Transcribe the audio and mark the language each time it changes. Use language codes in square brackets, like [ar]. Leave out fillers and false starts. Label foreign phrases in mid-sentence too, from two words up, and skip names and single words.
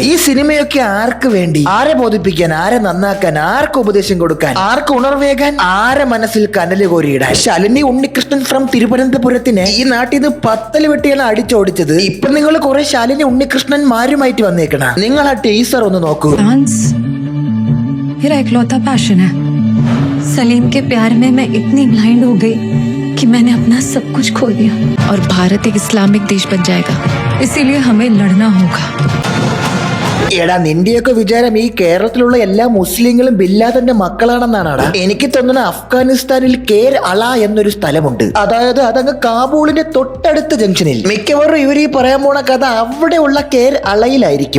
[ml] ഈ സിനിമയൊക്കെ ആർക്ക് വേണ്ടി? ആരെ ബോധിപ്പിക്കാൻ, ആരെ നന്നാക്കാൻ, ആർക്ക് ഉപദേശം കൊടുക്കാൻ, ആർക്ക് ഉണർവേകാൻ, ആരെ മനസ്സിൽ കനല് കോരിയിടാൻ? ശാലിനി ഉണ്ണികൃഷ്ണൻ ഫ്രം തിരുവനന്തപുരത്തിന് ഈ നാട്ടിൽ നിന്ന് പത്തല് വെട്ടിയാണ് അടിച്ചോടിച്ചത്. ഇപ്പൊ നിങ്ങൾ കുറെ ശാലിനി ഉണ്ണികൃഷ്ണന്മാരുമായിട്ട് വന്നേക്കണ. നിങ്ങൾ ആ ടീസർ ഒന്ന് നോക്കൂ. [hi] मेरा इकलौता पैशन है. सलीम के प्यार में मैं इतनी ब्लाइंड हो गई कि मैंने अपना सब कुछ खो दिया. और भारत एक इस्लामिक देश बन जाएगा, इसीलिए हमें लड़ना होगा. [ml] എടാ, നിന്റെയൊക്കെ വിചാരം ഈ കേരളത്തിലുള്ള എല്ലാ മുസ്ലിങ്ങളും ബില്ലാദന്റെ മക്കളാണെന്നാണാടാ? എനിക്ക് തോന്നുന്ന അഫ്ഗാനിസ്ഥാനിൽ കേർ അള എന്നൊരു സ്ഥലമുണ്ട്. അതായത് അതങ്ങ് കാബൂളിന്റെ തൊട്ടടുത്ത ജംഗ്ഷനിൽ. മിക്കവാറും ഇവർ ഈ പറയാൻ പോണ കഥ അവിടെയുള്ള കേർ അളയിലായിരിക്കും.